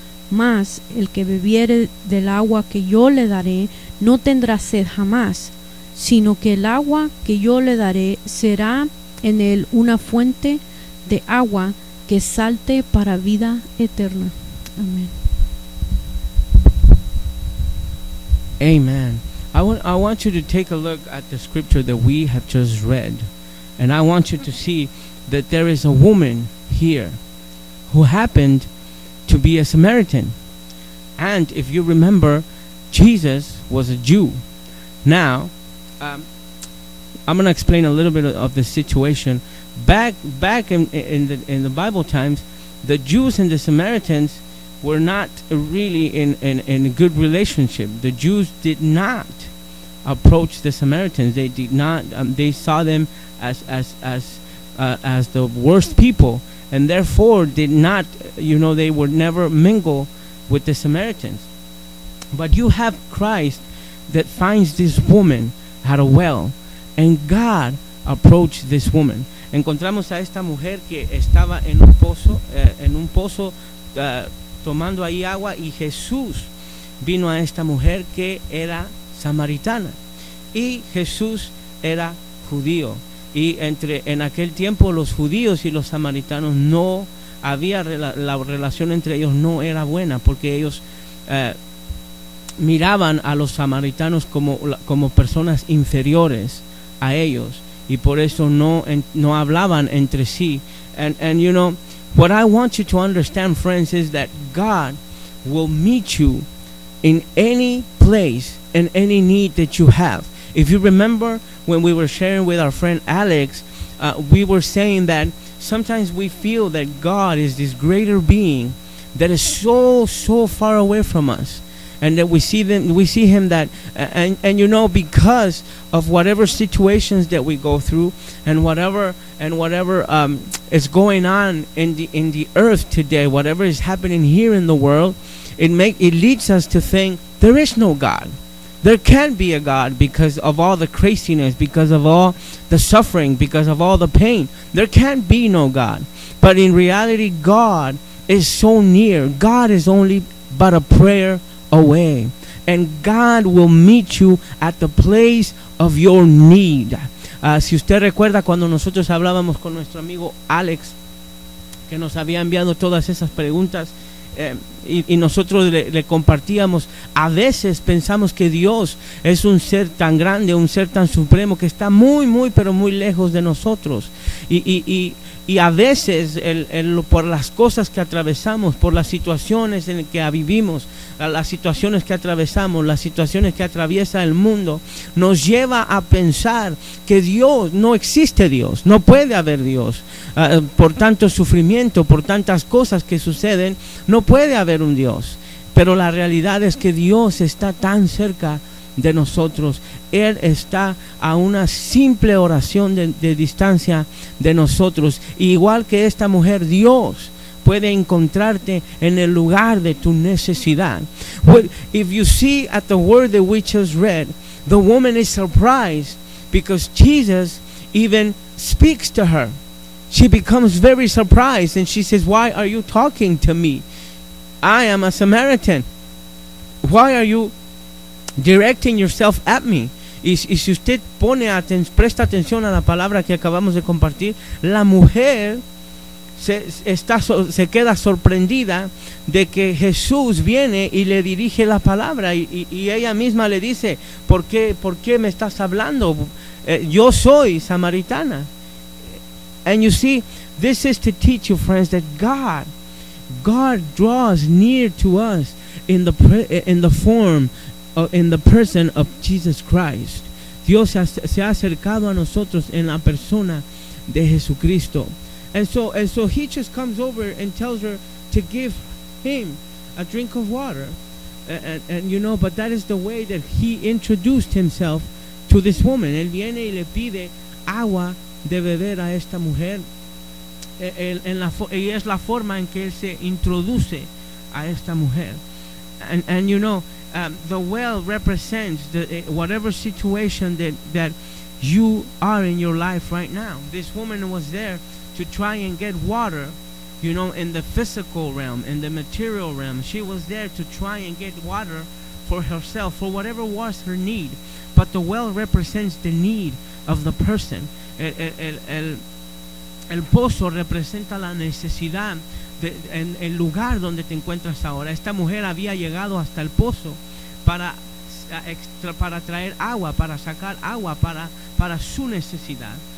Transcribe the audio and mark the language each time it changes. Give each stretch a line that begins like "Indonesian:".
Spanish: Mas el que bebiere del agua que yo le daré no tendrá sed jamás, sino que el agua que yo le daré será en él una fuente de agua que salte para vida eterna." Amén.
English: Amen. I want you to take a look at the scripture that we have just read. And I want you to see that there is a woman here who happened to be a Samaritan. And if you remember, Jesus was a Jew. Now, I'm going to explain a little bit of the situation. Back in the Bible times, the Jews and the Samaritans were not really in a good relationship. The Jews did not approach the Samaritans. They did not. They saw them as the worst people, and therefore did not. You know, they would never mingle with the Samaritans. But you have Christ that finds this woman at a well, and God approached this woman.
Spanish: Encontramos a esta mujer que estaba en un pozo, tomando ahí agua, y Jesús vino a esta mujer que era samaritana, y Jesús era judío, y en aquel tiempo los judíos y los samaritanos no había la relación entre ellos no era buena, porque ellos miraban a los samaritanos como personas inferiores a ellos, y por eso no hablaban entre sí.
English: And you know, what I want you to understand, friends, is that God will meet you in any place and any need that you have. If you remember when we were sharing with our friend Alex, we were saying that sometimes we feel that God is this greater being that is so, so far away from us, and that we see him that, and you know, because of whatever situations that we go through and whatever is going on in the earth today, whatever is happening here in the world, it leads us to think there is no God. There can't be a God because of all the craziness, because of all the suffering, because of all the pain. There can't be no God. But in reality, God is so near. God is only but a prayer away. And God will meet you at the place of your need.
Spanish: Si usted recuerda cuando nosotros hablábamos con nuestro amigo Alex, que nos había enviado todas esas preguntas, y nosotros le compartíamos, a veces pensamos que Dios es un ser tan grande, un ser tan supremo, que está muy, muy, pero muy lejos de nosotros. Y a veces, por las cosas que atravesamos, por las situaciones en que vivimos, las situaciones que atravesamos, las situaciones que atraviesa el mundo, nos lleva a pensar que Dios, no existe Dios, no puede haber Dios. Por tanto sufrimiento, por tantas cosas que suceden, no puede haber un Dios. Pero la realidad es que Dios está tan cerca de nosotros. Él está a una simple oración de distancia de nosotros. Y igual que esta mujer, Dios puede encontrarte en el lugar de tu necesidad.
English: Well, if you see at the word that we just read, the woman is surprised because Jesus even speaks to her. She becomes very surprised and she says, "Why are you talking to me? I am a Samaritan. Why are you directing yourself at me?"
Spanish: Y si usted presta atención a la palabra que acabamos de compartir, la mujer se queda sorprendida de que Jesús viene y le dirige la palabra, y ella misma le dice, ¿Por qué me estás hablando? Yo soy samaritana.
English: And you see, this is to teach you, friends, that God draws near to us in the person of Jesus Christ.
Spanish: Dios se ha acercado a nosotros en la persona de Jesucristo.
English: And so he just comes over and tells her to give him a drink of water. And you know, but that is the way that he introduced himself to this woman.
Spanish: Él viene y le pide agua de beber a esta mujer. Y es la forma en que él se introduce a esta mujer.
English: And you know, the well represents whatever situation that you are in your life right now. This woman was there to try and get water, you know, in the physical realm, in the material realm. She was there to try and get water for herself, for whatever was her need. But the well represents the need of the person.
Spanish: El pozo representa la necesidad en el lugar donde te encuentras ahora. Esta mujer había llegado hasta el pozo para traer agua, para sacar agua para su necesidad.